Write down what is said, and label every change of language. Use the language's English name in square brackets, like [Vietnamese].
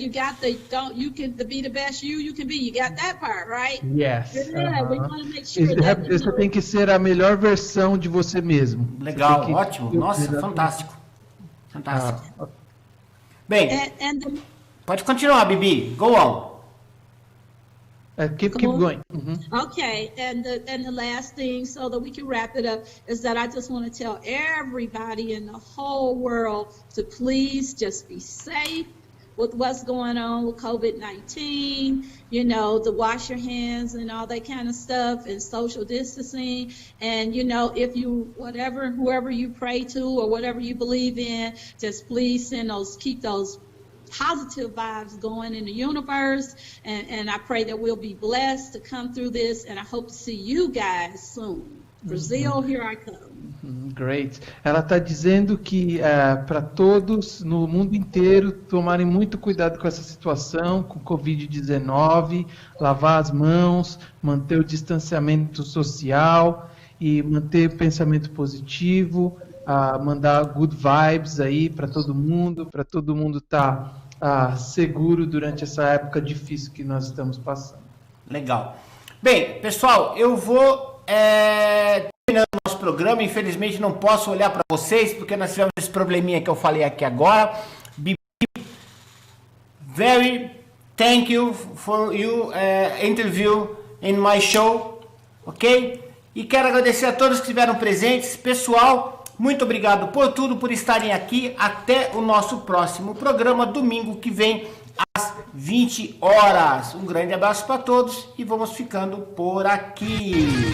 [English] You got you can be the best you can be. You got that part, right? Yes. Good. We want to make sure [Portuguese] Você tem que ser a melhor versão de você mesmo. Legal, ótimo. Nossa, fantástico. Fantástico. Bem, pode continuar, Bibi. [English] Go on. Keep going. Okay, and the last thing, so that we can wrap it up, is that I just want to tell everybody in the whole world to please just be safe with what's going on with COVID-19, to wash your hands and all that kind of stuff, and social distancing. And, if whoever you pray to or whatever you believe in, just please keep those positive vibes going in the universe. And I pray that we'll be blessed to come through this. And I hope to see you guys soon. Brazil, here I come. Great. [Portuguese] Ela está dizendo que para todos no mundo inteiro tomarem muito cuidado com essa situação, com Covid-19, lavar as mãos, manter o distanciamento social e manter o pensamento positivo, mandar [English] good vibes [Portuguese] aí para todo mundo estar seguro durante essa época difícil que nós estamos passando. Legal. Bem, pessoal, eu vou terminando o nosso programa. Infelizmente não posso olhar para vocês porque nós tivemos esse probleminha que eu falei aqui agora. [English] Very thank you for your interview in my show, ok? [Portuguese] E quero agradecer a todos que estiveram presentes. Pessoal, muito obrigado por tudo, por estarem aqui. Até o nosso próximo programa, domingo que vem, às 20 horas. Um grande abraço para todos e vamos ficando por aqui.